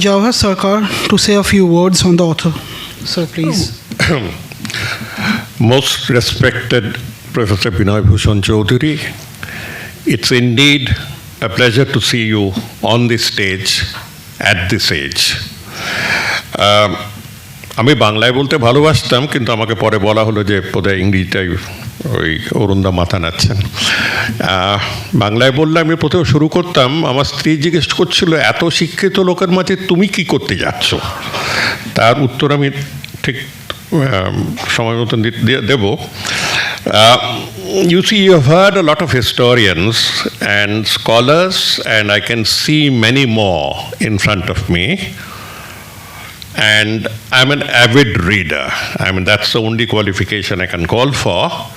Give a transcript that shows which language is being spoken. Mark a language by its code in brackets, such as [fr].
[en] Jawahar Sarkar to say a few words on the author. Sir, please. Most respected Professor Binay Bhushan Chaudhuri, it's indeed a pleasure to see you on this stage at this age. [bn] আমি বাংলায় বলতে ভালোবাসতাম, কিন্তু আমাকে পরে বলা হলো যে বোধহয় ইংরেজিটাই ওই অরুণদা মাথা নাচ্ছেন। বাংলায় বললে আমি প্রথমে শুরু করতাম, আমার স্ত্রী জিজ্ঞেস করছিল এত শিক্ষিত লোকের মাঝে তুমি কি করতে যাচ্ছ, তার উত্তর আমি ঠিক সময় মতন দেব। [en] You see, you have heard a lot of historians and scholars, and I can see many more in front of me. And I'm an avid reader. I mean, that's the only qualification I can call for.